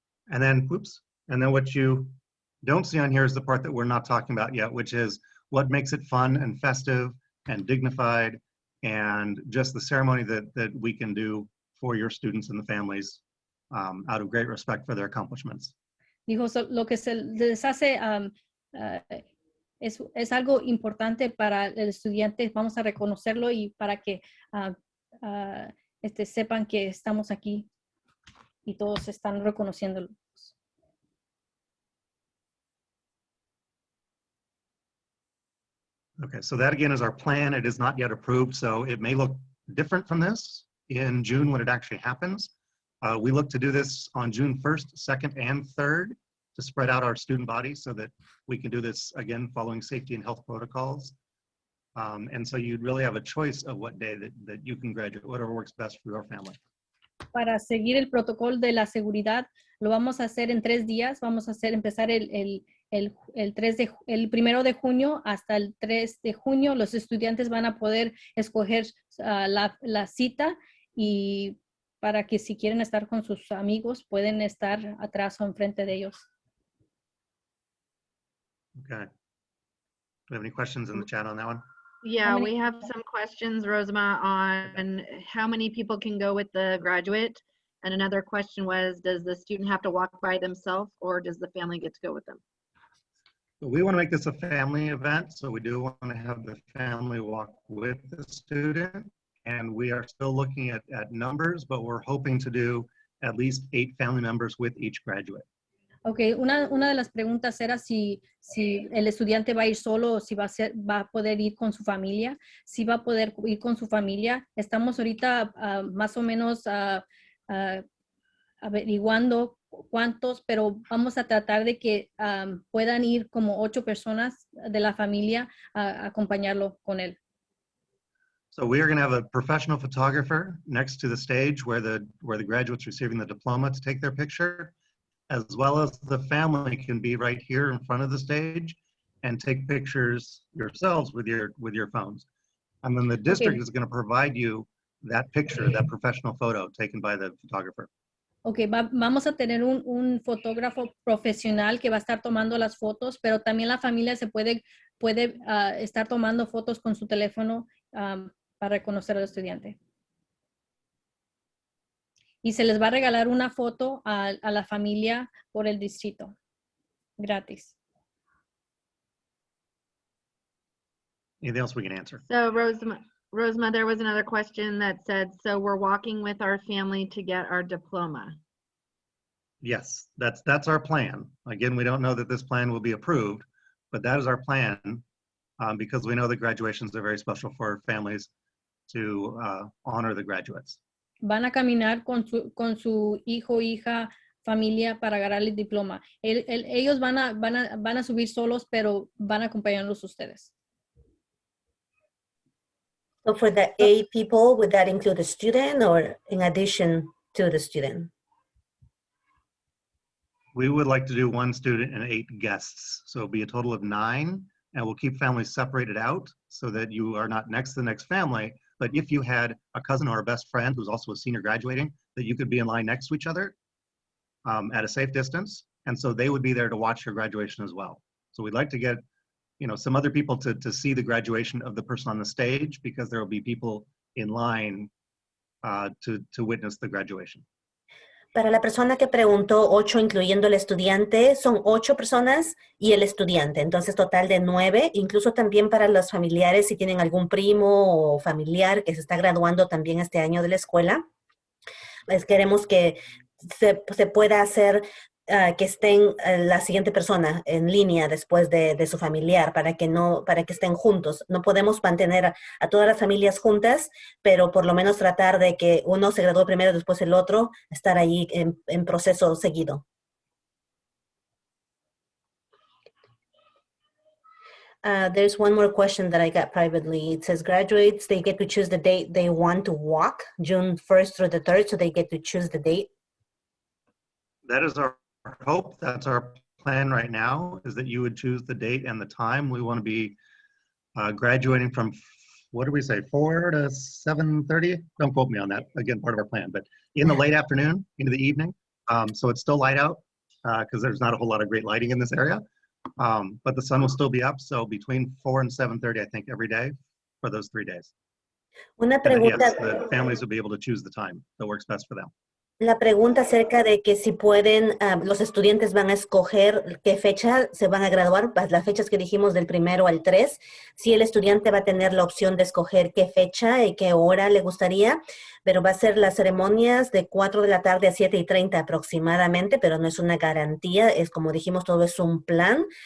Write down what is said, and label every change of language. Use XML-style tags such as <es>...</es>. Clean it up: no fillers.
<en>And then, and then what you don't see on here is the part that we're not talking about yet, which is what makes it fun and festive and dignified and just the ceremony that we can do for your students and the families out of great respect for their accomplishments.</en> <es>Dijo, lo que se les hace es algo importante para el estudiante, vamos a reconocerlo y para que sepan que estamos aquí y todos están reconociéndolo.</es> <en>Okay, so that again is our plan. It is not yet approved, so it may look different from this in June when it actually happens. We look to do this on June 1st, 2nd, and 3rd to spread out our student body so that we can do this again following safety and health protocols. And so you'd really have a choice of what day that you can graduate, whatever works best for your family.</en> <es>Para seguir el protocolo de la seguridad, lo vamos a hacer en 3 días. Vamos a empezar el 1 de junio hasta el 3 de junio. Los estudiantes van a poder escoger la cita y para que si quieren estar con sus amigos, pueden estar atrás o enfrente de ellos.</es> <en>Okay. Do we have any questions in the chat on that one? Yeah, many- we have some questions, Rosema, on how many people can go with the graduate. And another question was, does the student have to walk by themselves or does the family get to go with them? But we want to make this a family event, so we do want to have the family walk with the student. And we are still looking at numbers, but we're hoping to do at least 8 family members with each graduate.</en> <es>Ok, una de las preguntas era si el estudiante va a ir solo o si va a poder ir con su familia. Si va a poder ir con su familia. Estamos ahorita más o menos averiguando cuántos, pero vamos a tratar de que puedan ir como 8 personas de la familia a acompañarlo con él.</es> <en>So we are going to have a professional photographer next to the stage where the graduates receiving the diploma to take their picture, as well as the family can be right here in front of the stage and take pictures yourselves with your phones. And then the district is going to provide you that picture, that professional photo taken by the photographer.</en> <es>Ok, vamos a tener un fotógrafo profesional que va a estar tomando las fotos, pero también la familia se puede estar tomando fotos con su teléfono para reconocer al estudiante. Y se les va a regalar una foto a la familia por el distrito, gratis.</es> <en>Anything else we can answer? So Rosema, there was another question that said, so we're walking with our family to get our diploma. Yes, that's our plan. Again, we don't know that this plan will be approved, but that is our plan because we know that graduations are very special for families to honor the graduates.</en> <es>Van a caminar con su hijo, hija, familia para agarrar el diploma. Ellos van a subir solos, pero van a acompañarlos ustedes.</es> <en>So for the 8 people, would that include a student or in addition to the student? We would like to do 1 student and 8 guests. So it'll be a total of 9, and we'll keep families separated out so that you are not next to the next family. But if you had a cousin or a best friend who's also a senior graduating, that you could be in line next to each other at a safe distance. And so they would be there to watch your graduation as well. So we'd like to get some other people to see the graduation of the person on the stage because there will be people in line to witness the graduation.</en> <es>Para la persona que preguntó, 8 incluyendo el estudiante, son 8 personas y el estudiante, entonces total de 9, incluso también para los familiares, si tienen algún primo o familiar que se está graduando también este año de la escuela, pues queremos que se pueda hacer que estén la siguiente persona en línea después de su familiar para que estén juntos. No podemos mantener a todas las familias juntas, pero por lo menos tratar de que uno se gradúe primero, después el otro, estar ahí en proceso seguido.</es> <en>There's one more question that I got privately. It says graduates, they get to choose the date they want to walk, June 1st through the 3rd, so they get to choose the date. That is our hope. That's our plan right now, is that you would choose the date and the time. We want to be graduating from, what do we say, 4 to 7:30? Don't quote me on that. Again, part of our plan, but in the late afternoon, into the evening. So it's still light out because there's not a whole lot of great lighting in this area. But the sun will still be up. So between 4 and 7:30, I think, every day for those 3 days.</en> <es>Una</es> <en>And then,</en> <es>pregunta.</es> <en>yes, the families will be able to choose the time that works best for them.</en> <es>La pregunta acerca de que si pueden, los estudiantes van a escoger qué fecha se van a graduar, pues las fechas que dijimos del 1 al 3, si el estudiante va a tener la opción de escoger qué fecha y qué hora le gustaría, pero va a ser las ceremonias de 4 de la tarde a 7:30 aproximadamente, pero no es una garantía, es como dijimos, todo es un plan.</es>